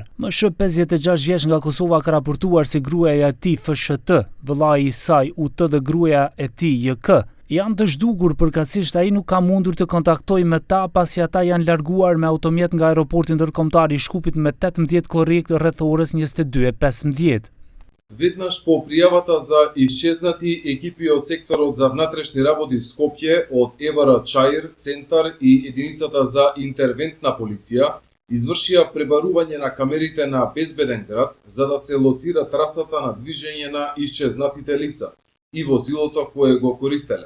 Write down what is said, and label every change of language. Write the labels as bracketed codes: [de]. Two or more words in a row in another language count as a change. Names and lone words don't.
[sq] MSH 56 vjeç nga Kosova ka raportuar se gruaja e tij FSHT, vëllai I saj UT dhe gruaja e tij JK janë të zhdukur përkatësisht ai nuk ka mundur të kontaktojë me ta pasi ata janë larguar me automjet nga aeroporti ndërkombëtar I Shkupit me 18 korrekt rreth orës 22:15. [mk] Веднаш по пријавата за исчезнати, екипи од секторот за внатрешни работи Скопје, од Евара Чаир, Центар и единицата за интервентна полиција извршија пребарување на камерите на безбеден град за да се лоцира трасата на движење на исчезнатите лица и возилото кое го користеле.